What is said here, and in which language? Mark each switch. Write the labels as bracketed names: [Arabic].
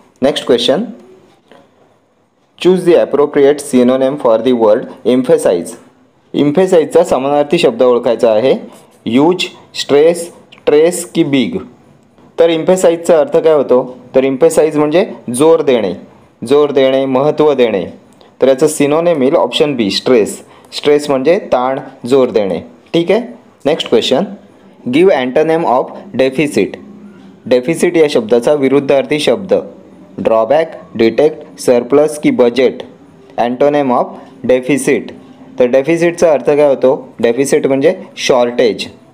[English] Next question, choose the appropriate synonym for the word emphasize. [Marathi] एम्फेसाइजचा समानार्थी शब्द ओळखायचा आहे। [English] Use, stress, trace की big. [Marathi] तर एम्फेसाइजचा अर्थ काय होतो? तर एम्फेसाइज म्हणजे जोर देणे, महत्त्व देणे। तर याचं सिनोनिम येईल ऑप्शन बी, स्ट्रेस। स्ट्रेस म्हणजे ताण, जोर देणे। ठीक आहे। [English] Next question, give antonym of deficit. [Marathi] Deficit या शब्दाचा विरुद्धार्थी शब्द ड्रॉबॅक, डिटेक्ट, सरप्लस की बजेट। [English] Antonym of deficit. [Marathi] तर डेफिसिटचा अर्थ काय होतो? डेफिसिट म्हणजे शॉर्टेज।